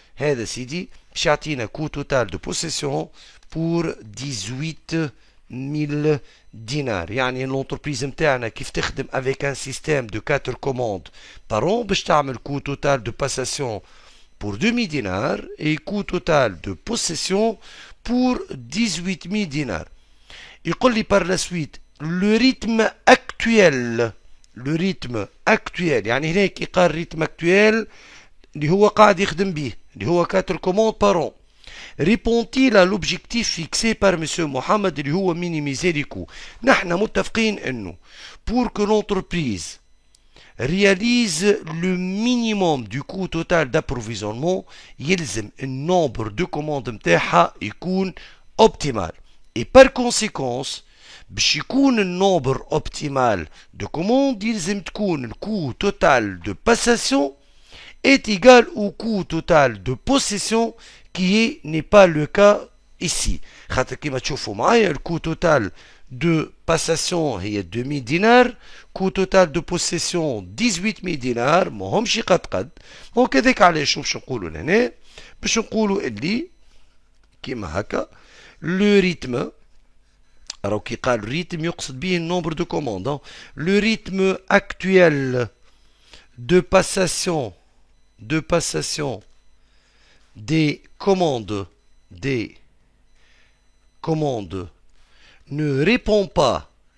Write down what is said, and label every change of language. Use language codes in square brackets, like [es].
[ar] هذا سيدي باش يعطينا كو توتال دو بوسيسيون بور 18,000 دينار. يعني لونتربريز نتاعنا كيف تخدم افيك ان سيستيم دو 4 كوموند بارون باش تعمل كو توتال دو باساسيون [fr] pour 2000 dinars et coût total de possession pour 18,000 dinars. [ar] يقول لي [fr] par la suite le rythme actuel. [ar] لو ريتم اكتويل يعني هناك يقال ريتم اكتويل اللي هو قاعد يخدم به اللي هو 4 كوموند بارون. ريبونتي لا لوبجيكتيف فيكسي بار مسيو محمد اللي هو مينيميزي لي كو. نحن متفقين انه بور كو لونتربريز [fr] réalise le minimum du coût total d'approvisionnement [ar] يلزم النومبر دو كوموند نتاعها يكون اوبتيمال. [fr] et par conséquence [ar] باش يكون النومبر اوبتيمال دو كوموند يلزم تكون الكو توتال دو باساسيون [fr] est égal au coût total de possession qui n'est pas le cas ici. [ar] خاطر كيما تشوفوا معايا الكو توتال دو باساسيون هي 2000 دينار، كو توتال دو بوسيسيون 18,000 دينار، ماهمش قد دونك هذاك علاش باش نقولوا لهنا باش نقولوا اللي كيما هكا لو ريتم. [fr] Alors qui قال rythme يقصد به nombre de commandes. Le rythme actuel de passation des commandes ne répond pas